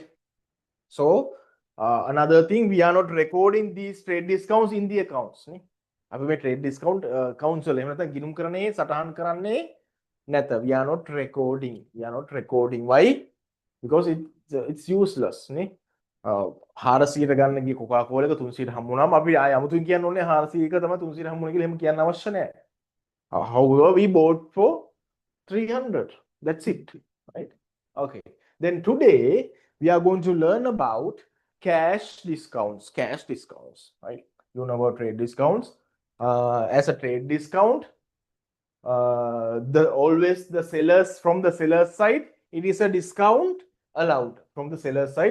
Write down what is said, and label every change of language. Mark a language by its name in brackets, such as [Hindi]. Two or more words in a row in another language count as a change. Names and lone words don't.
[English] So another thing, we are not recording these trade discounts in the accounts. [Sinhala] අපි මේ [English] trade discount accounts [Sinhala] වල එහෙම නැත්නම් ගිණුම් කරන්නේ සටහන් කරන්නේ නැත. [English] We are not recording. We are not recording. Why? Because it's useless. [Sinhala] 400ට ගන්න ගිය කොකා කෝලා එක 300ට හම්බුනාම අපි ආය අමුතුන් කියන්න ඕනේ 400ක තමයි 300ට හම්බුනේ කියලා එහෙම කියන්න අවශ්‍ය නැහැ. [English] However, we bought for 300. That's it, right? Okay. Then today we are going to learn about cash discounts. Cash discounts, right? You know about trade discounts. As a trade discount, always the sellers from the seller's side, it is a discount allowed from the seller's side.